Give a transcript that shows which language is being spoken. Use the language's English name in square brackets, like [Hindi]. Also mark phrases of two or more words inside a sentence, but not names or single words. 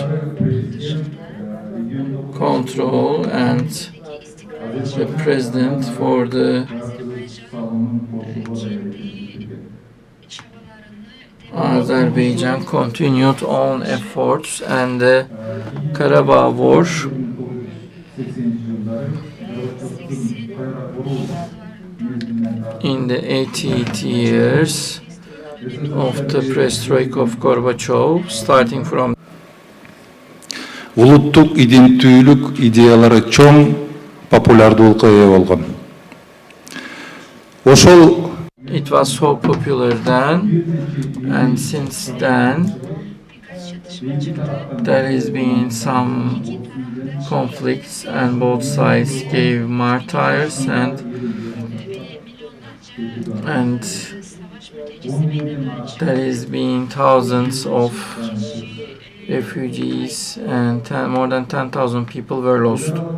[English] control, and the president for the Azerbaijan continued on efforts, and the Karabakh War in the 80th years of the perestroika of Gorbachev, starting from [Kyrgyz] улуттук иденттүүлүк идеялары чоң популярдуулукка ээ болгон. Ошол [English] It was so popular then, and since then there has been some conflicts, and both sides gave martyrs, and there has been thousands of refugees, and more than 10,000 people were lost.